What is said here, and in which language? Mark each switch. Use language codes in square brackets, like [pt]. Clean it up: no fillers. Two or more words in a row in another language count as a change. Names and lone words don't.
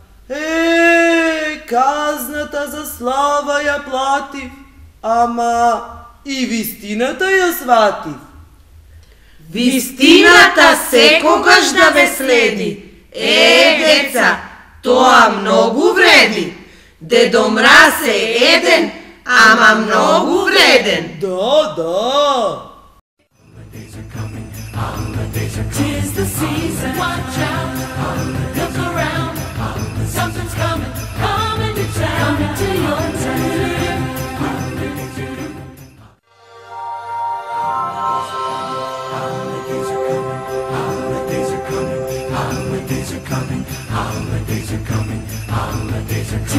[mk] Казната за слава ја платив, ама и вистината ја сватив. Вистината секогаш да ве следи. Деца, Тоа многу вреди. Дедо Мраз е еден, ама многу вреден. Да. [en] Tis the season, watch out, look around, something's coming, coming to town, coming to your town. Holidays are coming, holidays are coming, holidays are coming, holidays are coming, holidays are coming.